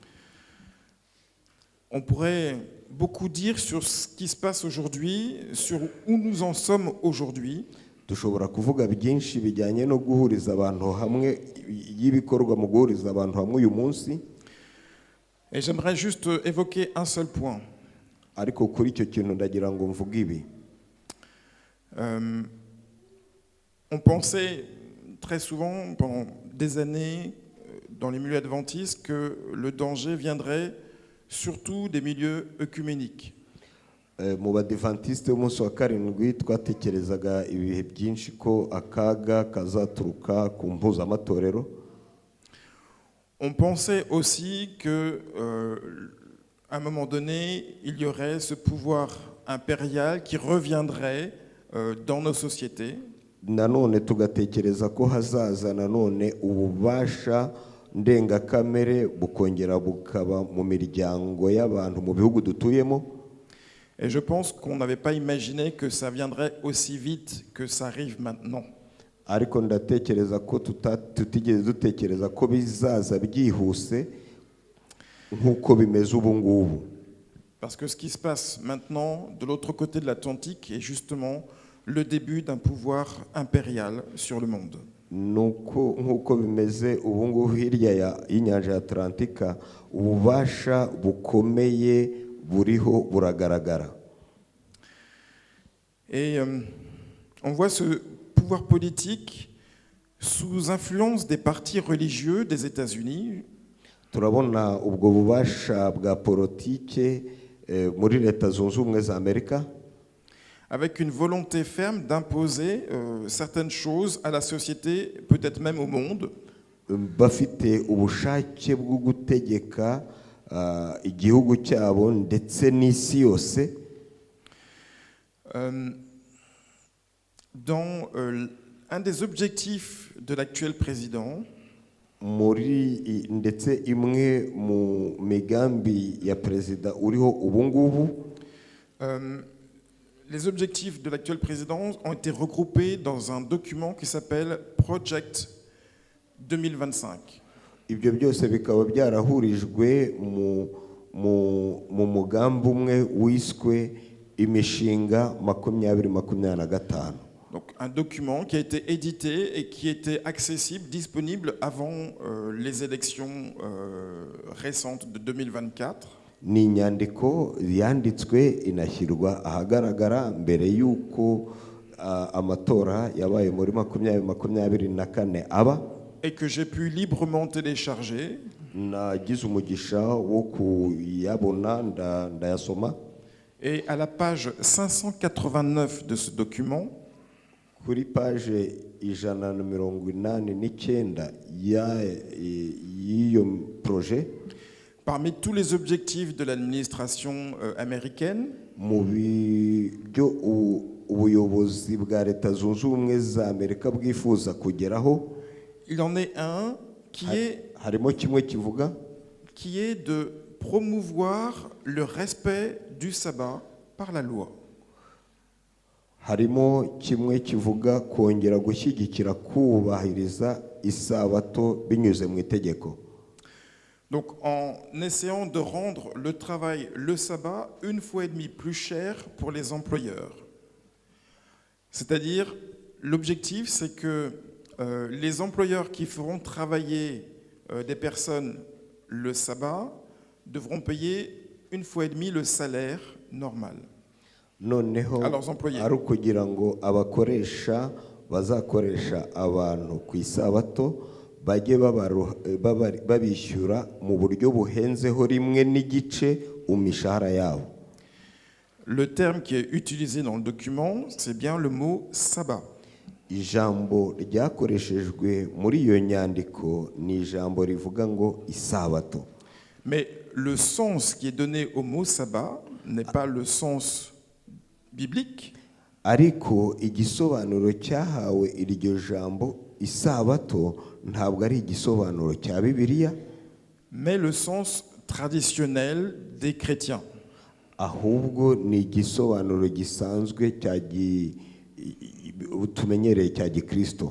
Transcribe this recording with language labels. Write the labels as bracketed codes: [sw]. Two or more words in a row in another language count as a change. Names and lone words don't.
[fr] On pourrait beaucoup dire sur ce qui se passe aujourd'hui, sur où nous en sommes aujourd'hui. [rw] Dushobora kuvuga byinshi bijyanye no guhuriza abantu hamwe, y'ibikorwa mu guhuriza abantu hamwe uyu munsi, [fr] Et j'aimerais juste évoquer un seul point. [rw] ariko kuri icyo kintu ndagira ngo mvuge ibi. [fr] On pensait très souvent, pendant des années, dans les milieux adventistes, que le danger viendrait surtout des milieux œcuméniques. [rw] Mu badivantiste b'umunsi wa karindwi twatekerezaga ibihe byinshi ko akaga kazaturuka ku mpuzamatorero. [fr] On pensait aussi que, à un moment donné, il y aurait ce pouvoir impérial qui reviendrait dans nos sociétés. [rw] Nanone tugatekereza ko hazaza nanone ububasha ndengakamere bukongera bukaba mu miryango y'abantu mu bihugu dutuyemo. [fr] Et je pense qu'on n'avait pas imaginé que ça viendrait aussi vite que ça arrive maintenant. [rw] Ariko ndatekereza ko tutigeze dutekereza ko bizaza byihuse nk'uko bimeze ubu ngubu. [fr] Parce que ce qui se passe maintenant de l'autre côté de l'Atlantique est justement le début d'un pouvoir impérial sur le monde. [rw] Nuko nk'uko bimeze ubu ngubu hirya y'inyanja ya Atlantika, ububasha bukomeye buriho buragaragara. [fr] Et on voit ce pouvoir politique sous influence des partis religieux des États-Unis. [rw] Turabona ubwo bubasha bwa politike muri Leta Zunze Ubumwe za Amerika, [fr] avec une volonté ferme d'imposer certaines choses à la société, peut-être même au monde. [rw] bafite ubushake bwo gutegeka igihugu cyabo ndetse n'isi yose. [fr] Dans un des objectifs de l'actuel président, [rw] muri ndetse imwe mu migambi ya perezida uriho ubu ngubu, [fr] les objectifs de l'actuel président ont été regroupés dans un document qui s'appelle Project 2025. [rw] ibyo byose bikaba byarahurijwe mu mugambi umwe wiswe imishinga 2025. [fr] Donc un document qui a été édité et qui était accessible, disponible avant les élections récentes de 2024. [rw] Ni inyandiko yanditswe inashyirwa ahagaragara mbere y'uko amatora yabaye muri 2024 aba, [fr] et que j'ai pu librement télécharger. [rw] nagize umugisha wo kuyabona ndayasoma. [fr] Et à la page 589 de ce document, [rw] kuri page 189 y'iyo projet, [fr] parmi tous les objectifs de l'administration américaine, [rw] mu byo ubuyobozi bwa Leta Zunze Ubumwe za Amerika bwifuza kugeraho, [fr] il en est un [rw] harimo kimwe kivuga [fr] qui est de promouvoir le respect du sabbat par la loi. [rw] harimo kimwe kivuga kongera gushyigikira kubahiriza isabato binyuze mu itegeko. [fr] Donc en essayant de rendre le travail, le sabbat, une fois et demie plus cher pour les employeurs. C'est-à-dire, l'objectif, c'est que les employeurs qui feront travailler des personnes le sabbat devront payer une fois et demie le salaire normal [rw] Noneho [fr] à leurs employés. [rw] ari ukugira ngo abakoresha bazakoresha abantu ku isabato bajye babishyura mu buryo buhenzeho rimwe n'igice umishahara yabo. [fr] Le terme qui est utilisé dans le document, c'est bien le mot sabbat. [rw] Ijambo ryakoreshejwe muri iyo nyandiko ni ijambo rivuga ngo isabato. [fr] Mais le sens qui est donné au mot sabbat n'est pas le sens biblique. [rw] Ariko igisobanuro cyahawe iryo jambo isabato ntabwo ari igisobanuro cya Bibiliya, [fr] mais le sens traditionnel des chrétiens. [rw] ahubwo ni igisobanuro gisanzwe tumenyereye cya Gikristo,